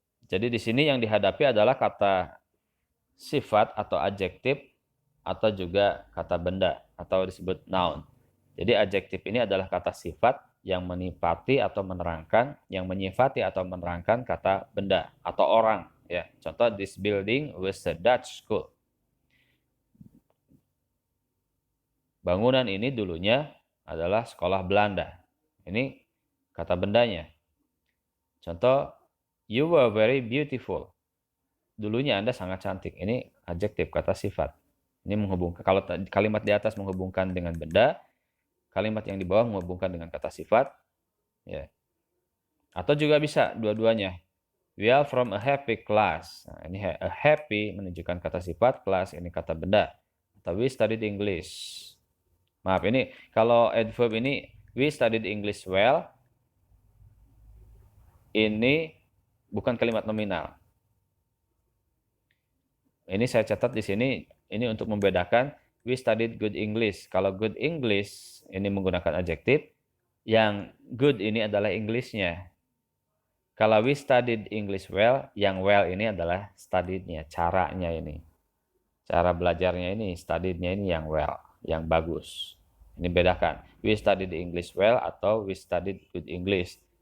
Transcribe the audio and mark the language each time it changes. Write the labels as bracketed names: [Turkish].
[Indonesian] Jadi di sini yang dihadapi adalah kata sifat atau adjektif atau juga kata benda atau disebut noun. Jadi adjektif ini adalah kata sifat yang menipati atau menerangkan, yang menyifati atau menerangkan kata benda atau orang. Ya, contoh, [English] this building was a Dutch school. [Indonesian] Bangunan ini dulunya adalah sekolah Belanda. Ini kata bendanya. [English] Contoh, you were very beautiful. [Indonesian] Dulunya Anda sangat cantik. Ini adjektif, kata sifat. Ini menghubungkan, kalau kalimat di atas menghubungkan dengan benda, kalimat yang di bawah menghubungkan dengan kata sifat. Ya. Atau juga bisa dua-duanya. [English] We are from a happy class. [Indonesian] Nah, ini a happy menunjukkan kata sifat, class ini kata benda. [English] Atau we studied English. [Indonesian] Maaf, ini kalau adverb ini [English] we studied English well. [Indonesian] Ini bukan kalimat nominal. Ini saya catat di sini, ini untuk membedakan [English] we studied good English. [Indonesian] Kalau good English ini menggunakan adjektif, yang good ini adalah English-nya. Kalau [English] we studied English well, [Indonesian] yang well ini adalah studied-nya, caranya ini. Cara belajarnya ini, studied-nya ini yang well, yang bagus. Ini bedakan. [English] We studied English well atau we studied good English.